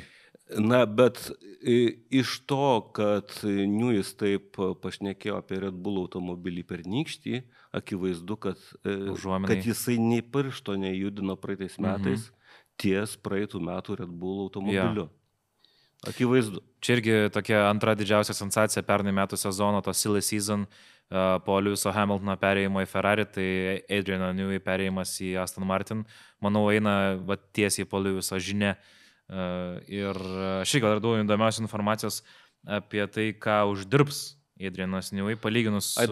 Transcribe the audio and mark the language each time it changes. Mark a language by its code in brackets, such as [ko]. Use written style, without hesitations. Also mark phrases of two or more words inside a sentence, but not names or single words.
[lt] Na, bet iš to, kad Newis taip pašnekėjo apie Red Bull automobilį pernykštį, akivaizdu, kad jisai nei piršto nejudino praeitais metais ties praeitų metų Red Bull automobiliu. Akivaizdu. Čia irgi tokia antra didžiausia sensacija pernai metų sezono, to [en] silly season [lt] po Lewiso Hamiltono perėjimo į Ferrari, tai Adriano Newey perėjimas į Aston Martin, manau, eina tiesiai po Lewiso žinia. Ir šiaip gal radau įdomiausios informacijos apie tai, ką uždirbs Adrianas Newey, palyginus su...